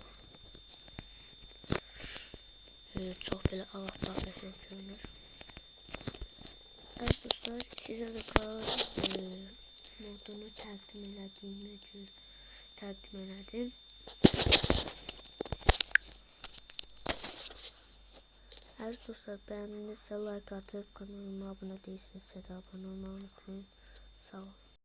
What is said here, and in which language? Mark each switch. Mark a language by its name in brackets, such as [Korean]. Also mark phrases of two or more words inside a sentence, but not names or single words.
[Azerbaijani] Çox belə ağappaq görünür. [Turkish] Evet dostlar, [Azerbaijani] sizə də qar modunu təqdim elədim. [Turkish] Evet dostlar, beğendinizse like atıp kanalıma abone değilseniz de abone olmayı unutmayın. Sağ olun.